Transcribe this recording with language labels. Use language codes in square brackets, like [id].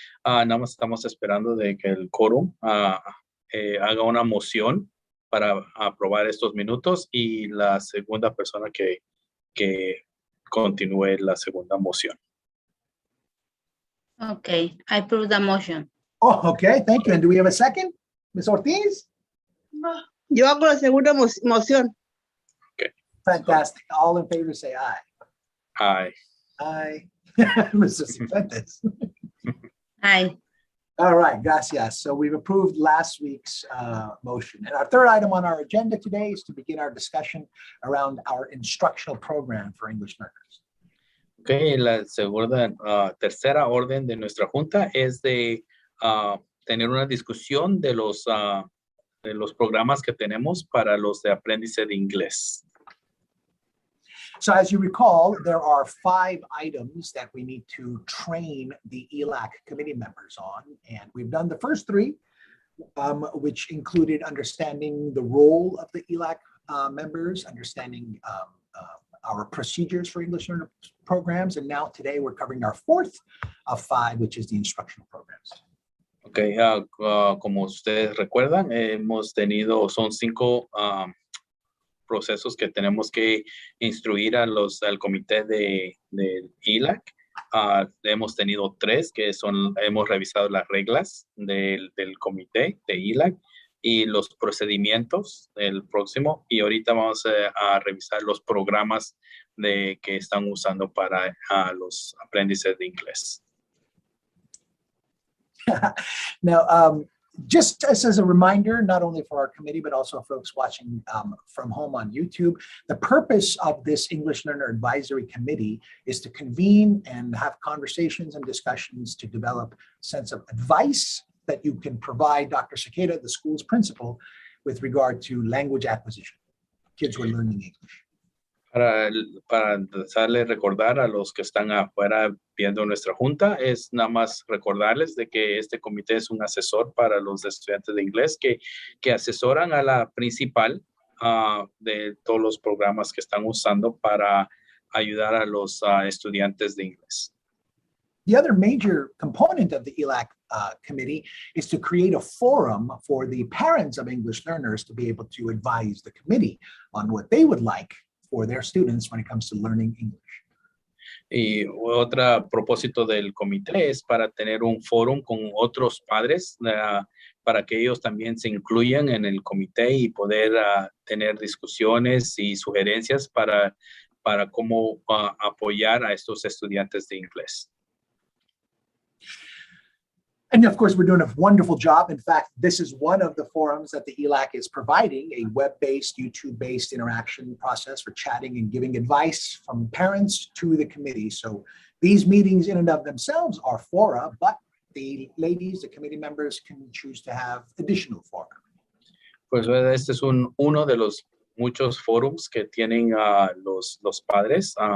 [es] Nada más estamos esperando de que el quórum haga una moción para aprobar estos minutos y la segunda persona que continúe la segunda moción. [en] Okay, I approve the motion. Oh, okay, thank you. And do we have a second? Ms. Ortiz? [es] Yo hago la segunda moción. [en] Fantastic. All in favor say aye. Aye. Aye. Mr. Cifuentes. Aye. All right, gracias. So we've approved last week's motion. And our third item on our agenda today is to begin our discussion around our instructional program for English learners. [es] Okay, la segunda, tercera orden de nuestra junta es de tener una discusión de los programas que tenemos para los de aprendizaje de inglés. [en] So as you recall, there are 5 items that we need to train the ELAC committee members on. And we've done the first 3, which included understanding the role of the ELAC members, understanding our procedures for English learner programs. And now today we're covering our fourth of 5, which is the instructional programs. [es] Okay, como ustedes recuerdan, son 5 procesos que tenemos que instruir al comité de ELAC. Hemos tenido 3 que hemos revisado las reglas del comité de ELAC y los procedimientos del próximo, y ahorita vamos a revisar los programas que están usando para los aprendices de inglés. [en] Now, just as a reminder, not only for our committee, but also folks watching from home on YouTube, the purpose of this English Learner Advisory Committee is to convene and have conversations and discussions to develop a sense of advice that you can provide Dr. Cicada, the school's principal, with regard to language acquisition. Kids who are learning English. [es] Para empezarle a recordar a los que están afuera viendo nuestra junta, es nada más recordarles de que este comité es un asesor para los estudiantes de inglés que asesoran a la principal de todos los programas que están usando para ayudar a los estudiantes de inglés. [en] The other major component of the ELAC committee is to create a forum for the parents of English learners to be able to advise the committee on what they would like for their students when it comes to learning English. [es] Y otro propósito del comité es para tener un foro con otros padres para que ellos también se incluyan en el comité y poder tener discusiones y sugerencias para cómo apoyar a estos estudiantes de inglés. [en] And of course, we're doing a wonderful job. In fact, this is one of the forums that the ELAC is providing, a web-based, YouTube-based interaction process for chatting and giving advice from parents to the committee. So these meetings in and of themselves are fora, but the ladies, the committee members, can choose to have additional fora. [es] Pues este es uno de los muchos forums que tienen los padres.